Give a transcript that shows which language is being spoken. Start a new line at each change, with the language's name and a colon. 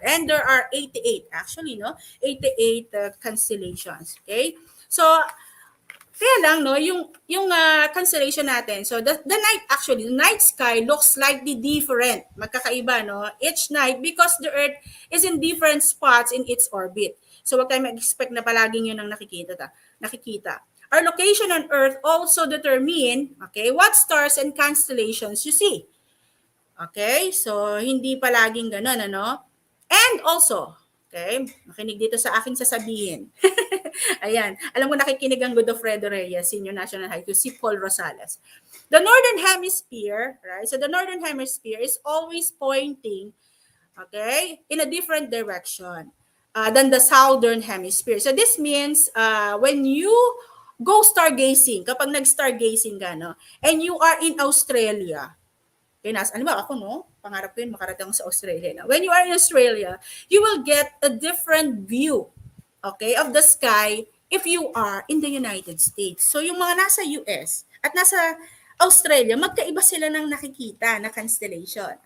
English: And there are 88, actually, no? 88 constellations. Okay?
Filipino: So, kaya lang, no, yung constellation natin.
English: So, the night, actually, the night sky looks slightly different.
Filipino: Magkakaiba, no?
English: Each night because the Earth is in different spots in its orbit.
Filipino: So, wag tayo mag-expect na palaging yun ang nakikita.
English: Our location on Earth also determine, okay, what stars and constellations you see.
Filipino: Okay? So, hindi palaging ganun, ano?
English: And also,
Filipino: okay, makinig dito sa aking sasabihin. Ayan, alam ko nakikinig ang Godofredo Reyes, Senior National High School, si Paul Rosales.
English: The Northern Hemisphere, right? So, the Northern Hemisphere is always pointing, okay, in a different direction than the Southern Hemisphere. So, this means when you go stargazing,
Filipino: kapag nag-stargazing ka, no,
English: and you are in Australia, okay,
Filipino: ano ba ako, no? Pangarap ko yun, makarating sa Australia. No?
English: When you are in Australia, you will get a different view, okay, of the sky if you are in the United States.
Filipino: So, yung mga nasa US at nasa Australia, magkaiba sila ng nakikita na constellation.